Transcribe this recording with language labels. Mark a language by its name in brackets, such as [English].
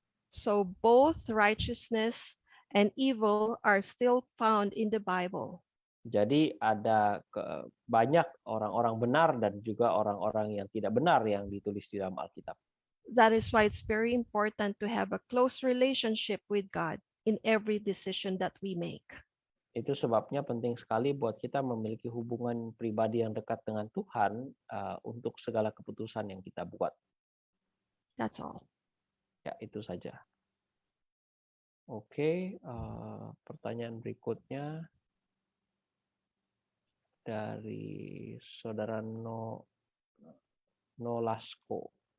[English] So both righteousness and evil are still found in the Bible. [Indonesian] Jadi ada banyak orang-orang benar dan juga orang-orang yang tidak benar yang ditulis di dalam Alkitab. [English] That is why it's very important to have a close relationship with God in every decision that we make. [Indonesian] Itu sebabnya penting sekali buat kita memiliki hubungan pribadi yang dekat dengan Tuhan untuk segala keputusan yang kita buat. [English] That's all. [Indonesian] Ya, itu saja. Oke, pertanyaan berikutnya dari saudara Nolasco.